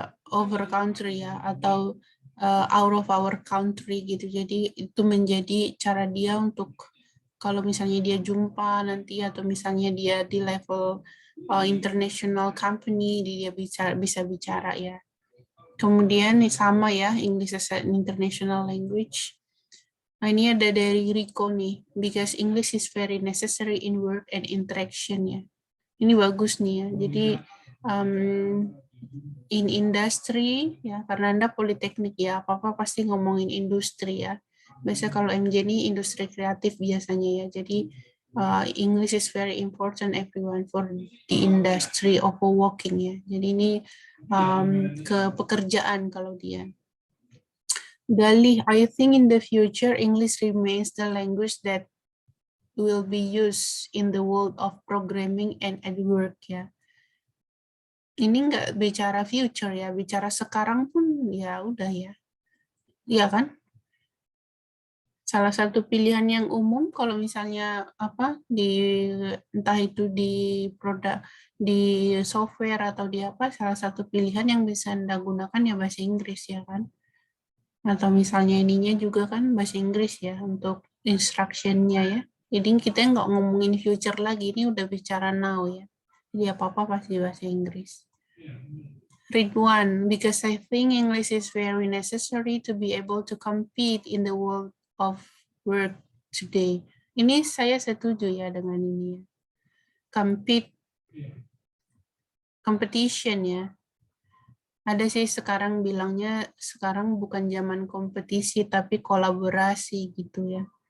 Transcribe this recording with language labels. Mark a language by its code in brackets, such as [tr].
[en] over country [id] ya, atau [en] out of our country [id] gitu. Jadi itu menjadi cara dia untuk kalau misalnya dia jumpa nanti atau misalnya dia di level [en] international company, [id] dia bisa bicara ya. Kemudian sama ya, [en] English as an international language. [id] Nah, ini ada dari Rico nih, [en] because English is very necessary in work and interaction [id] ya. Ini bagus nih ya. Jadi [en] in industry [id] ya, karena Anda politeknik ya, apa-apa pasti ngomongin industri ya. Biasanya kalau MJ ini industri kreatif biasanya ya. Jadi [en] English is very important everyone for the industry of working ya. [id] Jadi ini ke pekerjaan kalau dia. [en] Galih, I think in the future English remains the language that will be used in the world of programming and at work ya. [id] Ini nggak bicara future ya, bicara sekarang pun ya udah ya. Iya kan? Salah satu pilihan yang umum kalau misalnya apa entah itu di produk, di software atau di apa, salah satu pilihan yang bisa Anda gunakan ya bahasa Inggris ya kan? Atau misalnya ininya juga kan bahasa Inggris ya untuk instruction-nya ya. Jadi kita nggak ngomongin future lagi, ini udah bicara now ya. Jadi apa-apa pasti bahasa Inggris. [en] Ridwan, because I think English is very necessary to be able to compete in the world of work today. [id] Ini saya setuju ya dengan ini ya. Competition ya. Ada sih sekarang bilangnya sekarang bukan zaman kompetisi tapi kolaborasi gitu ya.